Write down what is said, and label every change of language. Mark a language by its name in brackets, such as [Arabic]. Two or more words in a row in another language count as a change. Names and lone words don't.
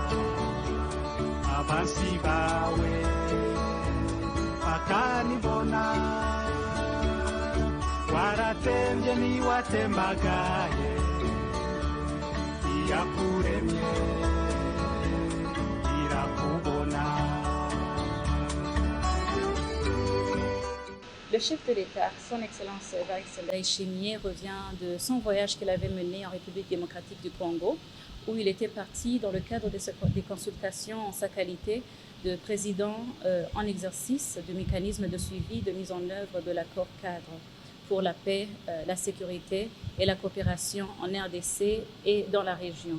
[Rundi] abansi bawe bakanibona waratembye niwatembagaye iyakuremye irakubona. [French] Le chef de l'État, son Excellence Evariste Ndayishimiye, revient de son voyage qu'il avait mené en République démocratique du Congo, où il était parti dans le cadre des consultations en sa qualité de président en exercice du mécanisme de suivi de mise en œuvre de l'accord cadre pour la paix, la sécurité et la coopération en RDC et dans la région.